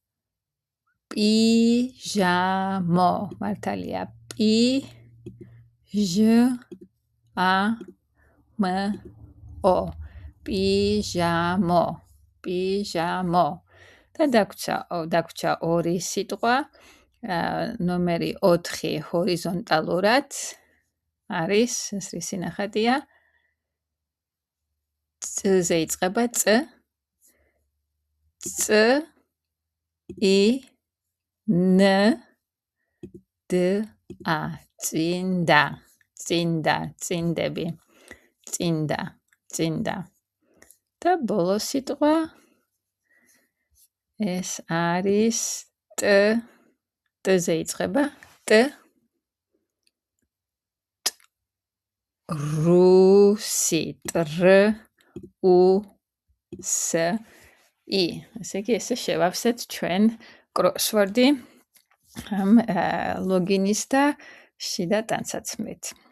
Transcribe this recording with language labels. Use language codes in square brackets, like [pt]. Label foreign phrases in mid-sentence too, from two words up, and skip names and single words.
[ka] პიჟამო მართალია პი ჟ ა მ ო პიჟამო პიჟამო და დაგვრჩა ორი სიტყვა ნომერი 4 ჰორიზონტალურად არის ეს რისი ნახატია ц-ზე იწყება [ru] ц ц и н д а [ka] წინდა წინდა წინდები წინდა წინდა და ბოლო სიტყვა ეს არის т т-ზე იწყება т რუსი ტრ უ ს ი ესე იგი ესე შევავსეთ ჩვენ კროსვორდი ამ ლოგინის და შიდა ტანსაცმლით